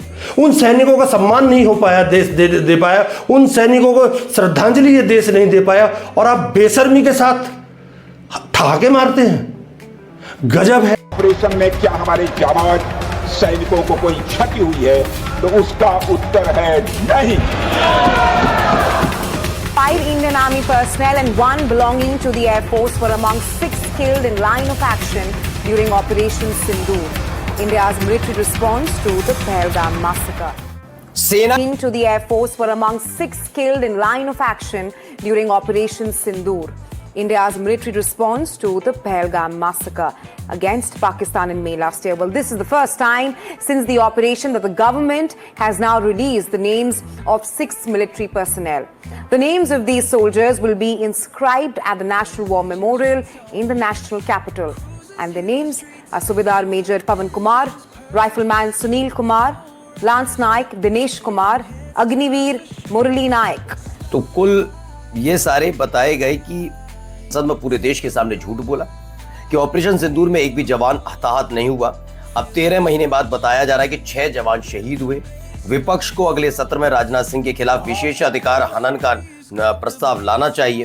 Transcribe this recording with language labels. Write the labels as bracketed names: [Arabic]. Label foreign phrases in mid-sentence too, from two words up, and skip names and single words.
[Hindi] उन सैनिकों का सम्मान नहीं हो पाया, देश दे पाया, उन सैनिकों को श्रद्धांजलि ये देश नहीं दे पाया, और आप बेशर्मी के साथ ठहाके मारते हैं। गजब है। ऑपरेशन में क्या हमारे जाबाज सैनिकों को कोई क्षति हुई है? तो उसका उत्तर है नहीं। [English] 5 Indian Army personnel and 1 belonging to the Air Force were among 6 killed in line of action during Operation Sindoor, India's military response to the Pahalgam massacre. To the Air Force were among 6 killed in line of action during Operation Sindoor, India's military response to the Pahalgam massacre against Pakistan in May last year. Well, this is the first time since the operation that the government has now released the names of 6 military personnel. The names of these soldiers will be inscribed at the National War Memorial in the national capital. And their names are Subedar Major Pavan Kumar, Rifleman Sunil Kumar, Lance Naik Dinesh Kumar, Agniveer Murali Naik. [Hindi] तो कुल ये सारे बताए गए कि संसद में पूरे देश के सामने झूठ बोला कि ऑपरेशन सिंदूर में एक भी जवान हताहत नहीं हुआ। अब 13 महीने बाद बताया जा रहा है कि 6 जवान शहीद हुए। विपक्ष को अगले सत्र में राजनाथ सिंह के खिलाफ विशेषाधिकार हनन का प्रस्ताव लाना चाहिए।